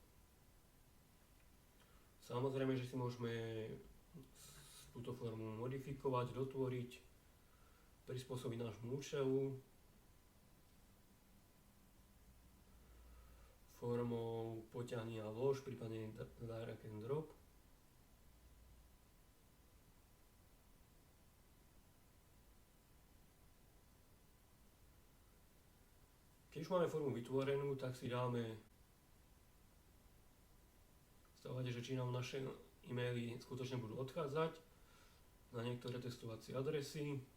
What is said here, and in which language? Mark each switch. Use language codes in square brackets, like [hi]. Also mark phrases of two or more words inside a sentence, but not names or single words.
[sk] Samozrejme, že si môžeme túto formu modifikovať, dotvoriť, prispôsobiť nášmu účelu formou poťahni a vlož, prípadne [en] drag and drop. [sk] Keď už máme formu vytvorenú, tak si dáme stavať, že či nám naše e-maily skutočne budú odchádzať na niektoré testovacie adresy.